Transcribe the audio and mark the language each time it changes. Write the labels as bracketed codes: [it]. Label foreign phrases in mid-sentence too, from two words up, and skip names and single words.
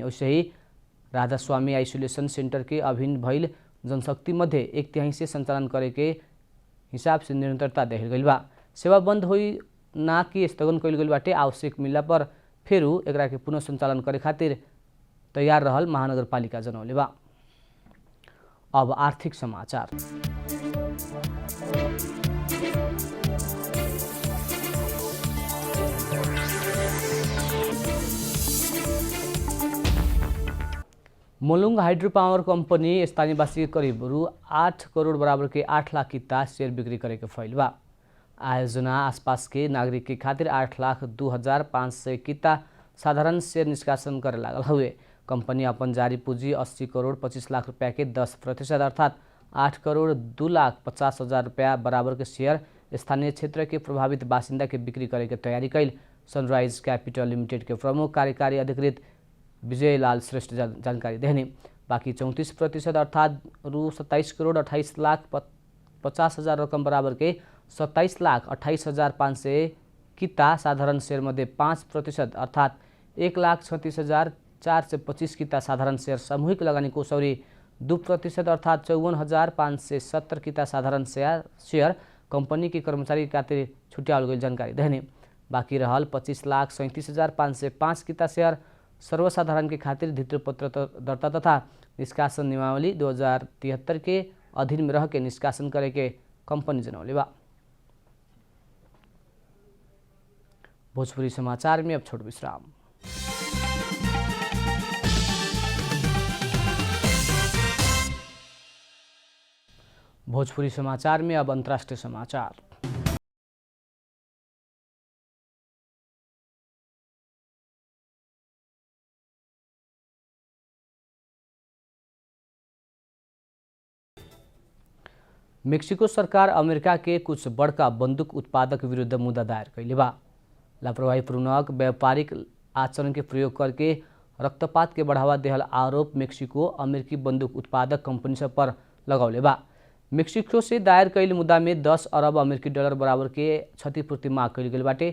[bho] वैसे ही राधास्वामी [en] isolation center [bho] के अभिन्न भइल जनशक्ति मध्य 1/3 से संचालन करे के हिसाब से निरंतरता देहल गइल बा। सेवा बंद होई ना कि स्थगन कइल गइल बाटे। आवश्यक मिलला पर फेरू एकरा के पुनः संचालन करे खातिर तैयार रहल महानगरपालिका जनौले बा। अब आर्थिक समाचार। मोलुङ हाइड्रो पावर कंपनी स्थानीयवासी के करीब रु 8 करोड़ बराबर के 8 लाख किता शेयर बिक्री करे के फैल बा। आयोजना आसपास के नागरिक के खातिर 8,02,500 किता साधारण शेयर निष्कासन करे लागल हुए। कंपनी अपन जारी पूंजी 80 करोड़ 25 लाख रुपया के 10% अर्थात 8 करोड़ 2,50,000 रुपया बराबर के शेयर स्थानीय क्षेत्र के प्रभावित बासिंदा के बिक्री करे के तैयारी कैल सनराइज कैपिटल लिमिटेड के प्रमुख कार्यकारी अधिकृत विजयलाल श्रेष्ठ जानकारी देने। बाकी 34% अर्थात रु 27 करोड़ 28,50,000 रकम बराबर के 27,28,500 किता साधारण शेयर मध्ये 5% अर्थात 1,36,425 किता साधारण शेयर सामूहिक लगानी कोषौरी 2% अर्थात 54,570 किता साधारण शेयर कंपनी के कर्मचारी के खातिर छुट्यावल गइल जानकारी देने। बाकी रहल 25,37,505 किता शेयर सर्वसाधारण के खातिर धितोपत्र दर्ता तथा निष्कासन नियमावली 2073 के अधीन में रह के निष्कासन करे के कंपनी जनौले बा। भोजपुरी समाचार में अब छोट विश्राम। भोजपुरी समाचार में अब अंतर्राष्ट्रीय समाचार। मेक्सिको सरकार अमेरिका के कुछ बड़का बंदूक उत्पादक विरुद्ध मुद्दा दायर कैले बा। लापरवाहीपूर्वक व्यापारिक आचरण के प्रयोग करके रक्तपात के बढ़ावा देहल आरोप मेक्सिको अमेरिकी बंदूक उत्पादक कंपनी सब पर लगौले बा। मेक्सिको से दायर कैल मुद्दा में 10 अरब अमेरिकी डॉलर बराबर के क्षतिपूर्ति मांग कैल गेल बाटे।